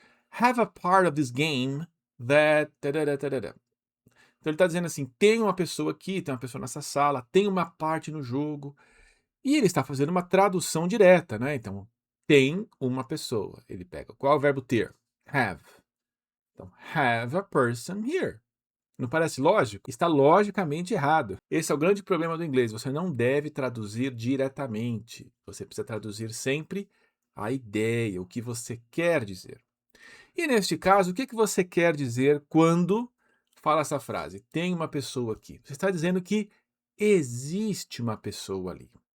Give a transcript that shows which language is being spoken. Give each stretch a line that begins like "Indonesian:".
English: Have a part of this game that..."
Portuguese: Então ele está dizendo assim: tem uma pessoa aqui, tem uma pessoa nessa sala, tem uma parte no jogo. E ele está fazendo uma tradução direta, né? Então, tem uma pessoa. Ele pega qual é o verbo ter?
English: Have.
Portuguese: Então,
English: have a person here.
Portuguese: Não parece lógico? Está logicamente errado. Esse é o grande problema do inglês. Você não deve traduzir diretamente. Você precisa traduzir sempre a ideia, o que você quer dizer. E neste caso, o que você quer dizer quando fala essa frase? Tem uma pessoa aqui. Você está dizendo que existe uma pessoa ali.